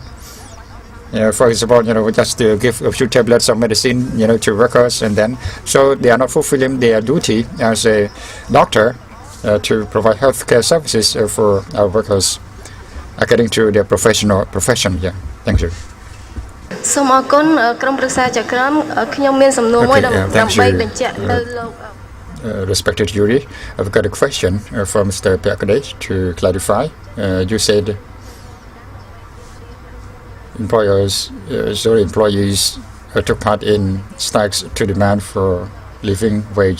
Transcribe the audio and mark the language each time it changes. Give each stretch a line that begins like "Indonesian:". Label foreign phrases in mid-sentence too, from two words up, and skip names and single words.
English: For example, just to give a few tablets of medicine, to workers, and then so they are not fulfilling their duty as a doctor to provide healthcare services for our workers according to their profession. Yeah, thank you.
Khmer: សូមអរគុណក្រុមប្រឹក្សាចក្រមខ្ញុំមានសំណួរមួយដើម្បីបញ្ជាក់ទៅលោក
English: Respected jury, I've got a question from Mr. Sopheakdey to clarify. You said employees took part in strikes to demand for living wage.